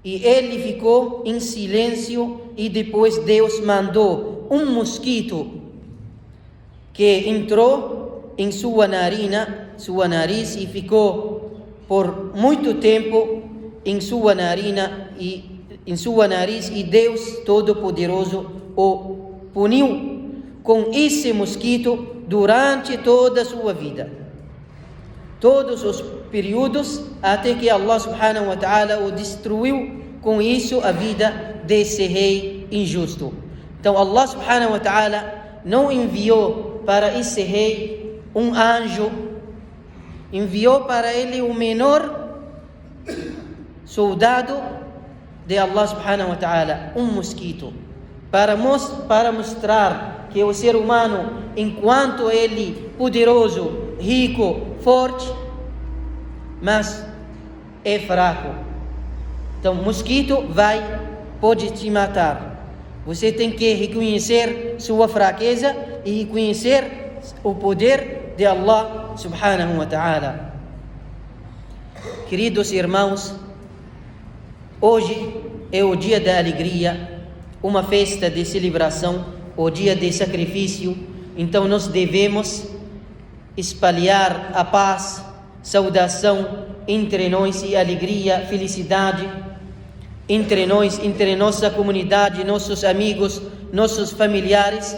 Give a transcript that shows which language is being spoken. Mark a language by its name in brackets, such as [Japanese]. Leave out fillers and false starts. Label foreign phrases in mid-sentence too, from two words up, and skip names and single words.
[Portuguese] E ele ficou em silêncio, e depois Deus mandou um mosquito que entrou em sua nariz e ficou por muito tempo em sua nariz, e Deus Todo-Poderoso o puniu com esse mosquito durante toda a sua vida. Todos os períodos, até que [Arabic] الله سبحانه وتعالى [Portuguese] o destruiu com isso a vida desse rei injusto. Então [Arabic] الله سبحانه وتعالى [Portuguese] não enviou para esse rei um anjo, enviou para ele o menor soldado de [Arabic] الله سبحانه وتعالى, [Portuguese] um mosquito, para mostrar que o ser humano, enquanto ele poderoso, rico, forte, mas é fraco. Então, mosquito pode te matar. Você tem que reconhecer sua fraqueza e reconhecer o poder de [Arabic] الله سبحانه وتعالى. [Portuguese] Queridos irmãos, hoje é o dia da alegria, uma festa de celebração, o dia de sacrifício. Então nós devemos espalhar a paz, saudação entre nós e alegria, felicidade entre nós, entre nossa comunidade, nossos amigos, nossos familiares.